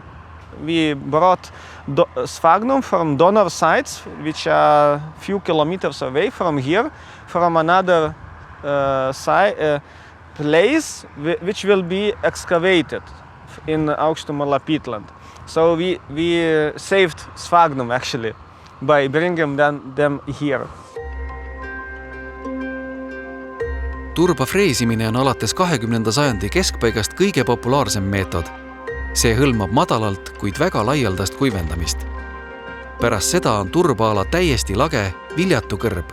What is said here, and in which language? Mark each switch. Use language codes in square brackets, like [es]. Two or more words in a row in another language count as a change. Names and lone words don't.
[en] We brought sphagnum from donor sites, which are a few kilometers away from here, from another place which will be excavated in Aukštumala peatland. So we saved sphagnum actually by bringing them here. [et] Turba freesimine on alates 20. sajandi keskpaigast kõige populaarsem meetod. See hõlmab madalalt, kuid väga laialdast kuivendamist. Pärast seda on turbaala täiesti lage, viljatu kõrb.